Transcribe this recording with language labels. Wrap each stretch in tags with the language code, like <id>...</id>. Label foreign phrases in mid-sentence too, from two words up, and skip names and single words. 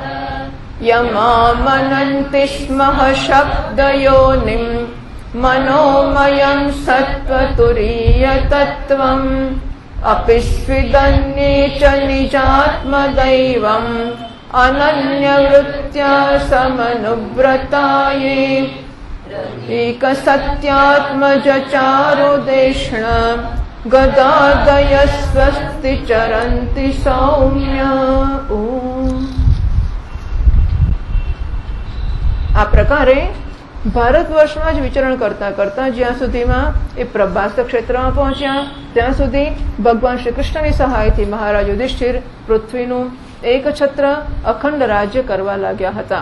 <sa>यमामनन्ति स्मः शब्दयोनिं मनोमयं सत्त्वतुरीयतत्त्वम् अपि स्विदन्ये च निजात्मदैवम् अनन्यवृत्त्या समनुव्रताये एकसत्यात्मजचारुदेष्ण गदादय स्वस्ति चरन्ति सौम्य।</sa> <gu>આ પ્રકારે ભારત વર્ષમાં જ વિચરણ કરતા કરતા જ્યાં સુધીમાં એ પ્રભાસ ક્ષેત્રમાં પહોંચ્યા ત્યાં સુધી ભગવાન શ્રી કૃષ્ણની સહાયથી મહારાજ યુધિષ્ઠિર પૃથ્વીનું એકછત્ર અખંડ રાજ્ય કરવા લાગ્યા હતા.</gu>